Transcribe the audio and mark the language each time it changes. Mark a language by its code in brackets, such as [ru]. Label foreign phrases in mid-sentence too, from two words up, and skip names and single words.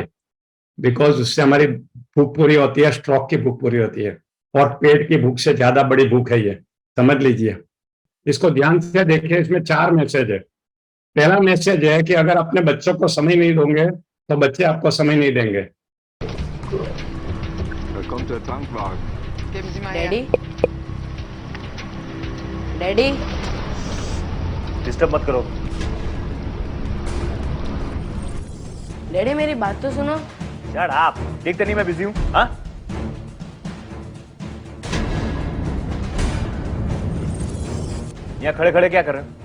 [hi] बिकॉज उससे हमारी भूख पूरी होती है, स्ट्रोक की भूख पूरी होती है, और पेट की भूख से ज्यादा बड़ी भूख है ये, समझ लीजिए। इसको ध्यान से देखिए, इसमें 4 मैसेज है। पहला मैसेज है कि अगर अपने बच्चों को समय नहीं दोगे तो बच्चे आपको समय नहीं देंगे। [de] Da kommt der Tankwagen. Geben Sie mal her. [hi] डैडी डैडी डिस्टर्ब मत करो। डैडी मेरी बात तो सुनो। [en] shut up, [hi] देखते नहीं मैं बिजी हूँ? हाँ? यहाँ खड़े खड़े क्या कर रहे हो?